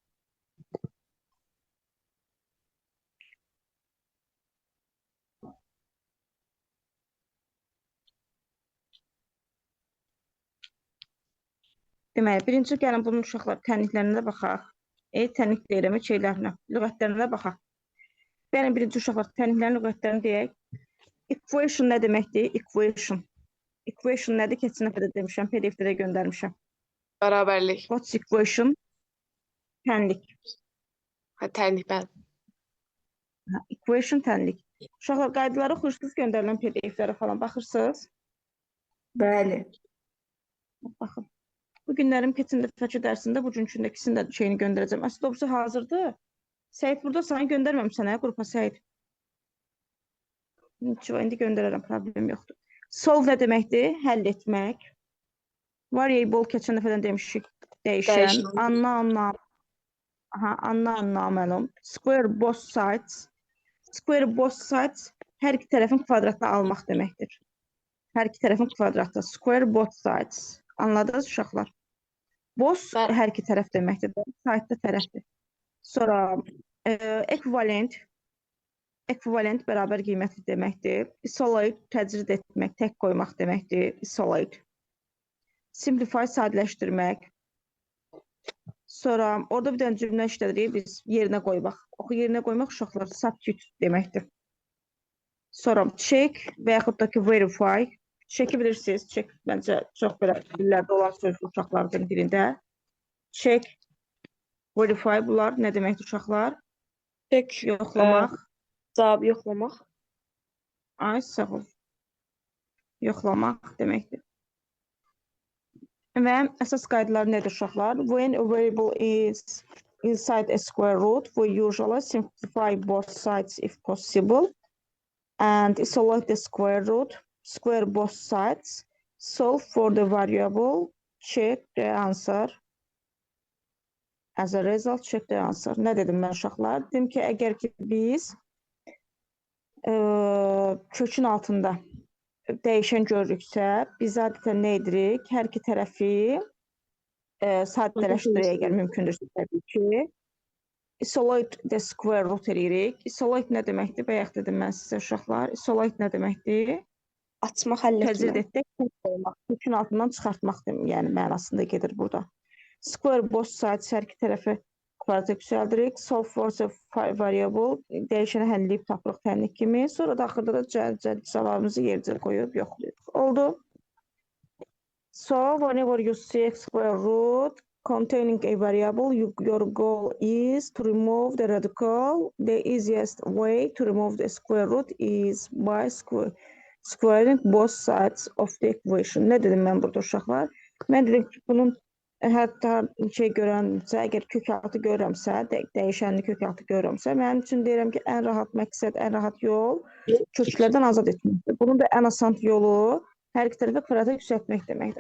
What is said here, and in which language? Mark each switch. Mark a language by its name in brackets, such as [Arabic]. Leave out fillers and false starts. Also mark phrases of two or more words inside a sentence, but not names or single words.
[Azerbaijani] Deməli, birinci gəlin bunun uşaqlar tənliklərinə də baxaq. Tənlik deyirəm, şeylərinə, lüğətlərinə baxaq. Gəlin birinci uşaqlar tənliklərin lüğətlərini deyək. Equation nə deməkdir? Equation. Equation nədir? Keçən dəfə də demişəm, PDF-də də göndərmişəm. Bərabərlik. [English] What's equation? [Azerbaijani] Tənlik. Tənlik mən. Equation tənlik. Uşaqlar qaydaları oxuyursunuz, göndərilən PDF-lərə falan baxırsınız. Bəli. Baxın. Bu günlərim keçən dəfəki dərsində bugünkünün ikisini də şeyini göndərəcəm. Əslində doğrusu hazırdır. Səid burada sana göndərməmişsən qrupa Səid. İndi göndərərəm, problem yoxdur. Solve nə deməkdir? Həll etmək. Variable keçən dəfədən demişik, dəyişən. [English] Unknown. Square both sides. Square both sides [Azerbaijani] hər iki tərəfin kvadratını almaq deməkdir. Hər iki tərəfin kvadratı. [English] Square both sides. [Azerbaijani] Anladınız uşaqlar? Both hər iki tərəf deməkdir. Side'da tərəfdir. Sonra equivalent. Equivalent bərabər qiymətli deməkdir. Isolate təcrid etmək, tək qoymaq deməkdir. Isolate. Simplify sadələşdirmək. Sonra orada bir dənə cümlə işlədirik biz yerinə qoymaq. Oxu yerinə qoymaq uşaqlar substitute deməkdir. Sonra check və yaxud da ki verify. Check-i bilirsiniz. Check məncə çox belə dillərdə olan söz uşaqlardan birində. Check, verify bunlar nə deməkdir uşaqlar? Check. Yoxlamaq. Cavabı yoxlamaq. Ay sağ ol. Yoxlamaq deməkdir. Və əsas qaydalar nədir uşaqlar? [English] When a variable is inside a square root, we usually simplify both sides if possible and isolate the square root, square both sides, solve for the variable, check the answer. As a result, check the answer. [Azerbaijani] Nə dedim mən uşaqlar? Dedim ki, əgər ki biz kökün altında dəyişən görürüksə, biz adətən nə edirik? Hər iki tərəfi sadələşdiririk, əgər mümkündürsə təbii ki. [English] Isolate the square root [Azerbaijani] edirik. Isolate nə deməkdir? Bayaq dedim mən sizə uşaqlar. Isolate nə deməkdir? Açmaq, həll Təcrid etmək. etmək, kökün altından çıxartmaq yəni mənasında gedir burada. [English] Square both sides [Azerbaijani] hər iki tərəfi kvadrata yüksəldirik. [English] Solve for the variable [Azerbaijani] dəyişəni həll edib tapırıq tənlik kimi. Sonra da axırda da cavabımızı yercə qoyub yoxlayırıq. Oldu. [English] So whenever you see a square root containing a variable, your goal is to remove the radical. The easiest way to remove the square root is by squaring both sides of the equation. [Azerbaijani] Ne dedim mən burada uşaqlar? Mən dedim ki, bunun hətta şey görəmsə, əgər kök altı görürəmsə, dəyişənli kök altı görürəmsə, mənim üçün deyirəm ki, ən rahat məqsəd, ən rahat yol köklərdən azad etməkdir. Bunun da ən asan yolu hər iki tərəfə kvadrata yüksəltmək deməkdir.